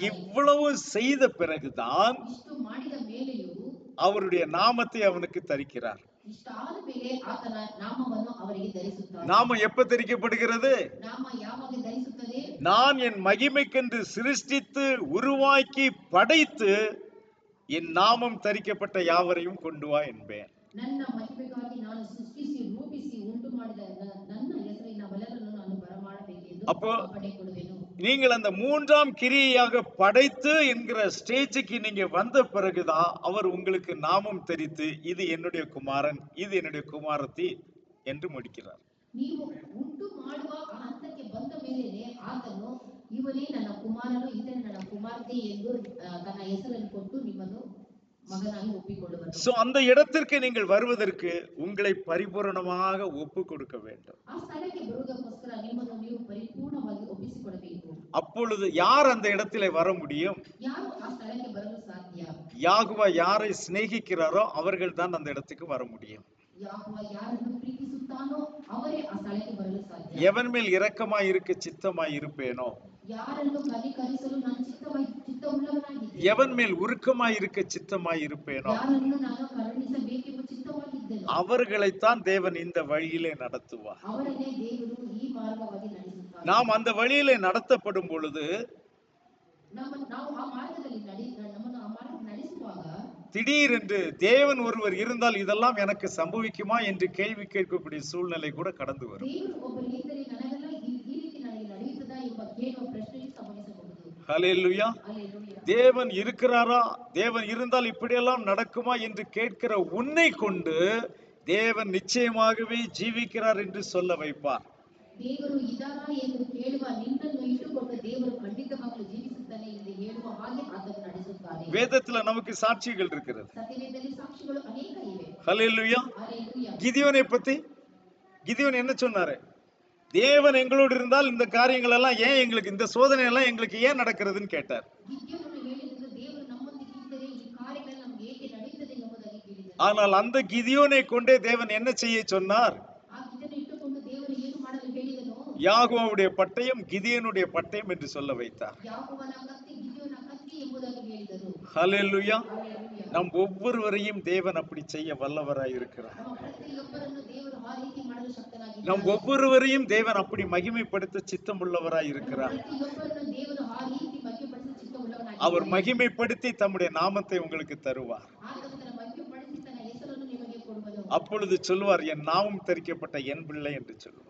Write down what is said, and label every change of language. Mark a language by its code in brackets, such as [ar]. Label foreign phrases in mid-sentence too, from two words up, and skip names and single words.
[ta] இவ்வளவு செய்த பிறகுதான் [kn] ಇಷ್ಟು ಮಾಡಿದ ಮೇಲೆಯೂ [ta] அவருடைய நாமத்தை அவனுக்கு தரிக்கிறார். [kn] ಇಷ್ಟಾದ ಮೇಲೆ ಆತನ ನಾಮವನ್ನು ಅವರಿಗೆ ಧರಿಸುತ್ತಾನೆ. [ta] நாமம் எப்ப தரிக்கப்படுகிறது? [kn] ನಾಮ ಯಾವಾಗ ಧರಿಸುತ್ತದೆ? [ta] நான் என் மகிமைக்கென்று சிருஷ்டித்து உருவாக்கி படைத்து என் நாமம் தரிக்கப்பட்ட யாவரையும் கொண்டு வா என்பேன். [kn] ನನ್ನ ಮಹಿಮೆಗಾಗಿ ನಾನು ಸೃಷ್ಟಿಸಿ ರೂಪಿಸಿ ಉಂಟು ಮಾಡಿದ ನನ್ನ ಹೆಸರಿನ ಬಲರನ್ನು ನಾನು ಬರಮಾಡಬೇಕೆಂದು [ta] அப்போ [kn] ಅಪ್ಪಣೆ ಕೊಡುವೆನು. [ta] நீங்கள் அந்த மூன்றாம் கிரியையாக படைத்து என்கிற ஸ்டேஜுக்கு நீங்க வந்த பிறகுதான் அவர் உங்களுக்கு நாமம் தெரித்து இது என்னுடைய குமாரன், இது என்னுடைய குமாரத்தி என்று முடிக்கிறார். [kn] ನೀವು ಉಂಟು ಮಾಡುವ ಆ ಹಂತಕ್ಕೆ ಬಂದ ಮೇಲೆನೆ ಆತನು ಇವನೇ ನನ್ನ ಕುಮಾರನು, ಇದನೇ ನನ್ನ ಕುಮಾರ್ತೆ ಎಂದು ತನ್ನ ಹೆಸರನ್ನು ಕೊಟ್ಟು ನಿಮ್ಮನ್ನು [ta] மகனாக ஒப்பிக்கொள்ளுவர். சோ அந்த இடத்திற்கு நீங்கள் வருவதற்கு உங்களை பரிபூரணமாக ஒப்பு கொடுக்க வேண்டும். [kn] ಆ ಸ್ಥಳಕ್ಕೆ ಬರುವುದಕ್ಕೋಸ್ಕರ ನಿಮ್ಮನ್ನು ನೀವು ಪರಿಪೂರ್ಣವಾಗಿ ಒಪ್ಪಿಸಿಕೊಡಬೇಕು. [ta] அப்பொழுது யார் அந்த இடத்திலே வர முடியும்? [kn] ಯಾರು ಆ ಸ್ಥಳಕ್ಕೆ ಬರಲು ಸಾಧ್ಯ? [ta] யாகுவா யாரை சிநேகிக்கிறாரோ அவர்கள் தான் அந்த இடத்துக்கு வர முடியும். [kn] ಯಾಹುವ ಯಾರನ್ನು ಪ್ರೀತಿಸುತ್ತಾನೋ ಅವರೇ ಆ ಸ್ಥಳಕ್ಕೆ ಬರಲು ಸಾಧ್ಯ. [ta] எவன் மேல் இரக்கமாய் இருக்க சித்தமாய் இருப்பேனோ, [kn] ಯಾರನ್ನು ಕನಿಕರಿಸಲು ನಾನು ಚಿತ್ತವುಳ್ಳವನಾಗಿದ್ದೇನೆ, [ta] எவன் மேல் உருக்கமாய் இருக்க சித்தமாய் இருப்பேனோ [kn] ಯಾರನ್ನು ನಾನು ಕರುಣಿಸಬೇಕೆಂಬ ಚಿತ್ತವಾಗಿದ್ದೇನೆ, [ta] அவர்களைத்தான் தேவன் இந்த வழியிலே நடத்துவார். [kn] ಅವರನ್ನೇ ದೇವರು ಈ ಮಾರ್ಗವಾಗಿ ನಡೆಸುತ್ತಾರೆ. [ta] நாம் அந்த வழியிலே நடத்தப்படும் பொழுது [kn] ನಾವು ಆ ಮಾರ್ಗದಲ್ಲಿ ನಮ್ಮನ್ನು ಆ ಮಾರ್ಗ ನಡೆಸುವಾಗ [ta] திடீரென்று தேவன் ஒருவர் இருந்தால் இதெல்லாம் எனக்கு சம்பவிக்குமா என்று கேள்வி கேட்கக்கூடிய சூழ்நிலை கூட கடந்து வரும். [kn] ದೇವರು ಒಬ್ಬರು ಇದ್ದರೆ ನನಗೆಲ್ಲ ಈ ರೀತಿ ನನಗೆ ನಡೆಯುತ್ತದಾ ಎಂಬ ಕೇಳುವ ಪ್ರಶ್ನೆಯು ಸಂಭವಿಸಬಹುದು. [ta] ஹல்லேலூயா. அல்லேலூயா. தேவன் இருக்கிறாரா, தேவன் இருந்தால் இப்படியெல்லாம் நடக்குமா என்று கேட்கிற உன்னை கொண்டு தேவன் நிச்சயமாகவே ஜீவிக்கிறார் என்று சொல்ல வைப்பார். [kn] ದೇವರು ಇದ್ದಾರಾ ಎಂದು ಕೇಳುವ ನಿನ್ನನ್ನು ಇಟ್ಟುಕೊಂಡು ದೇವರು ಖಂಡಿತವಾಗಲೂ ಜೀವಿಸುತ್ತಾನೆ ಎಂದು ಹೇಳುವ ಹಾಗೆ ಆತನು ನಡೆಸುತ್ತಾನೆ. [ta] வேதத்துல நமக்கு சாட்சிகள் இருக்கிறது. [kn] ಸತ್ಯವೇದದಲ್ಲಿ ಸಾಕ್ಷಿಗಳು ಅನೇಕ ಇವೆ. [ta] ஹல்லேலூயா. அல்லேலூயா. கிதியோனை பத்தி கிதியோன் என்ன சொன்னாரு? தேவன் எங்களோடு இருந்தால் இந்த காரியங்கள் எல்லாம் ஏன் எங்களுக்கு, இந்த சோதனை எல்லாம் எங்களுக்கு ஏன் நடக்கிறதுன்னு கேட்டார். [kn] ಗಿದ್ಯೋನನು ಹೇಳಿದ್ದು ದೇವರು ನಮ್ಮೊಂದಿಗೆ ಇದ್ದರೆ ಈ ಕಾರ್ಯಗಳು ನಮಗೆ ಏಕೆ ನಡೆಯುತ್ತದೆ ಎಂಬುದಾಗಿ ಕೇಳಿದನು. [ta] ஆனால் அந்த கிதியோனை கொண்டே தேவன் என்ன செய்ய சொன்னார்? [kn] ಆ ಗಿದ್ದನ್ನು ಇಟ್ಟುಕೊಂಡು ದೇವರು ಏನು ಮಾಡಲು ಹೇಳಿದನು? [ta] யாகோவுடைய பட்டயம் கிதியோனுடைய பட்டயம் என்று சொல்ல வைத்தார். [kn] ಯಾಕೋಬನ ಕತ್ತಿ ಗಿದ್ಯೋನ ಕತ್ತಿ ಎಂಬುದಾಗಿ ಹೇಳಿದನು. [ta] ஹல்லேலூயா. [kn] அல்லேಲೂಯಾ. [ta] நம் ஒவ்வொருவரையும் தேவன் அப்படி செய்ய வல்லவராய் இருக்கிறார். [kn] ನಮ್ಮ ಪ್ರತಿಯೊಬ್ಬರನ್ನು ದೇವರು ಆ ರೀತಿ ಮಾಡಲು ಶಕ್ತನಾಗಿದ್ದಾನೆ. [ta] நம் ஒவ்வொருவரையும் தேவன் அப்படி மகிமைப்படுத்த சித்தம் உள்ளவராய் இருக்கிறார். [kn] ಪ್ರತಿಯೊಬ್ಬರನ್ನು ದೇವರು ಆ ರೀತಿ ಮಹಿಮೆಪಡಿಸಲು ಚಿತ್ತವುಳ್ಳವನಾಗಿದ್ದಾನೆ. [ta] அவர் மகிமைப்படுத்தி தம்முடைய நாமத்தை உங்களுக்கு தருவார். [kn] ಆತನು ತನ್ನ ಮಹಿಮೆಪಡಿಸಿ ತನ್ನ ಹೆಸರನ್ನು ನಿಮಗೆ ಕೊಡುವನು. [ta] அப்பொழுது சொல்வார், என் நாமம் தரிக்கப்பட்ட என் பிள்ளை என்று சொல்வார்.